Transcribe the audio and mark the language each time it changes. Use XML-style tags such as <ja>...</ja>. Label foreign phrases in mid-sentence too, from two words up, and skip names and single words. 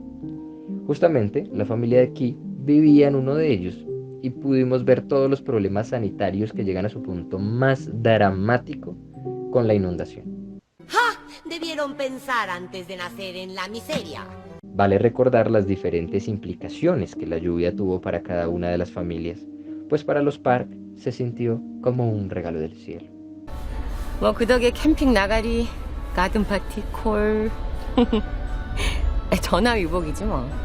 <es>Justamente, la familia de Ki vivía en uno de ellos y pudimos ver todos los problemas sanitarios que llegan a su punto más dramático con la inundación. Debieron pensar antes de nacer en la miseria. Vale recordar las diferentes implicaciones que la lluvia tuvo para cada una de las familias, pues para los Park se sintió como un regalo del cielo.</es> <ko>뭐 그 덕에 캠핑 나가리,</ko> <en>garden party call.</en> <ko>전화위복이지 뭐.</ko>